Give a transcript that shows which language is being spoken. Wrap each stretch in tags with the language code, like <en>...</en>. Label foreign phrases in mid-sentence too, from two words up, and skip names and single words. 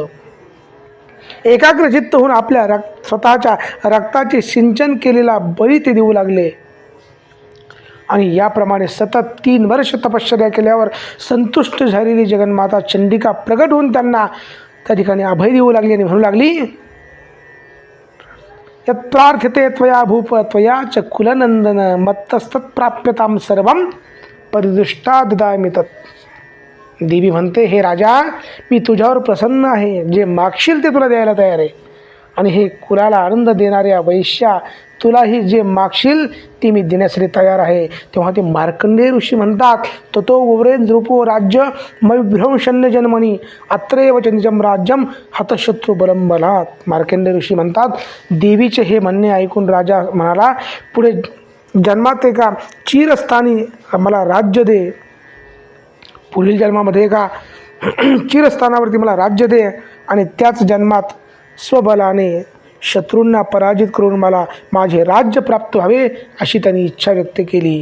<mr>एकाग्रचित्त होऊन आपल्या स्वतःच्या रक्ताचे सिंचन केलेला बळी ते देऊ लागले आणि याप्रमाणे सतत 3 वर्ष तपश्चर्या केल्यावर संतुष्ट झालेली जगन्माता चंडिका प्रगट होऊन त्यांना त्या ठिकाणी अभय देऊ लागली आणि म्हणू लागली,</mr> <sa>यत्प्रार्थ्यते त्वया भूप त्वया च कुलनंदन मत्तस्तत्प्राप्यतां सर्वं परिदृष्टा ददामि तत्.</sa> <mr>देवी म्हणते, हे राजा, मी तुझ्यावर प्रसन्न आहे, जे मागशील ते तुला द्यायला तयार आहे. आणि हे कुलाला आनंद देणाऱ्या वैश्या, तुलाही जे मागशील ते मी देण्यासाठी तयार आहे. तेव्हा ते मार्कंडेय ऋषी म्हणतात,</mr> <sa>ततो वव्रेंद्रूपो राज्य मविभ्रंशन्य जन्मनी अत्रैव च निजं राज्यम हतशत्रू बलं बलात्.</sa> <mr>मार्कंडेय ऋषी म्हणतात, देवीचे हे म्हणणे ऐकून राजा म्हणाला, पुढे जन्मात एका चिरस्थानी मला राज्य दे, पुढील जन्मामध्ये एका चिरस्थानावरती मला राज्य दे आणि त्याच जन्मात स्वबलाने शत्रूंना पराजित करून मला माझे राज्य प्राप्त व्हावे अशी त्यांनी इच्छा व्यक्त केली.</mr>